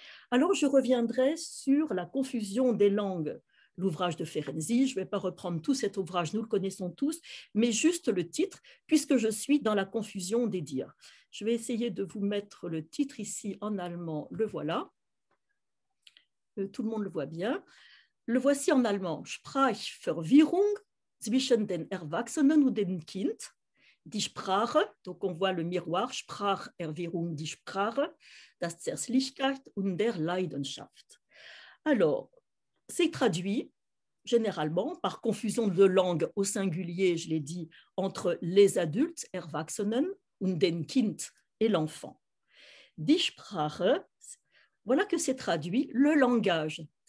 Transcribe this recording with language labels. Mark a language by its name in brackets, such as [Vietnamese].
[French] Alors, je reviendrai sur la confusion des langues, l'ouvrage de Ferenczi. Je ne vais pas reprendre tout cet ouvrage, nous le connaissons tous, mais juste le titre, puisque je suis dans la confusion des dires. Je vais essayer de vous mettre le titre ici en allemand, le voilà. Tout le monde le voit bien. Le voici en allemand. [German] Sprachverwirrung zwischen den Erwachsenen und dem Kind. Die Sprache, [French] donc on voit le miroir, [German] Spracherwirrung, die Sprache, das Zärtlichkeit und der Leidenschaft. [French] Alors, c'est traduit généralement par confusion de langue au singulier, je l'ai dit, entre les adultes, Erwachsenen, [German] und den Kind, [French] et l'enfant. [German] Die Sprache, [French] voilà que c'est traduit, le langage.